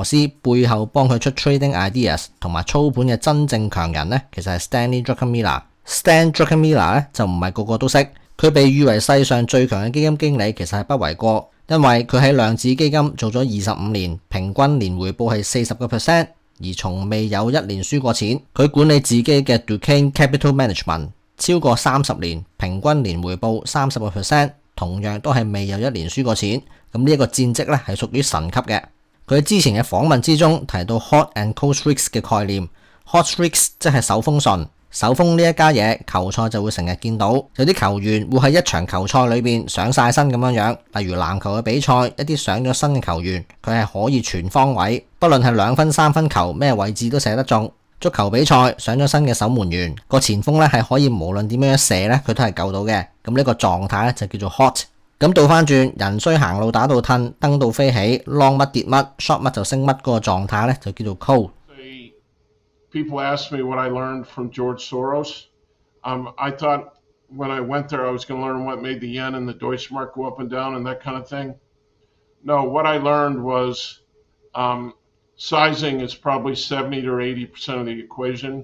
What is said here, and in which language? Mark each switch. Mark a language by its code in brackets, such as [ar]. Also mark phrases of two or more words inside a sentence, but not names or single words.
[yue] 斯背後幫佢出 [en] trading ideas [yue] 同埋操盤嘅真正強人呢，其實係 Stanley Druckenmiller。Stan Druckenmiller 咧就唔係個個都識，佢被譽為世上最強嘅基金經理，其實係不為過，因為佢喺量子基金做咗25年，平均年回報係40%，而從未有一年輸過錢。佢管理自己嘅 Duquesne Capital Management 超過30年，平均年回報30%。同樣都係未有一年輸過錢，咁呢一個戰績咧係屬於神級嘅。佢之前嘅訪問之中提到 [en] hot and cold streaks [yue] 嘅概念。 [en] hot streaks [yue] 即係手風順，手風呢一家嘢球賽就會成日見到，有啲球員會喺一場球賽裏邊上晒身咁樣，例如籃球嘅比賽，一啲上咗身嘅球員佢係可以全方位，不論係2分3分球咩位置都射得中。足球比賽上咗身嘅守門員個前鋒咧係可以無論點樣射咧佢都係救到嘅，咁呢個狀態咧就叫做 hot。咁倒翻轉，人衰行路打到褪，蹬到飛起，long 乜跌乜 short 乜就升乜，嗰個狀態咧就叫做 cold。 [en] People ask me what I learned from George Soros. I thought when I went there I was going to learn what made the yen and the Deutschmark go up and down and that kind of thing. No, what I learned was sizing is probably 70 to 80% of the equation.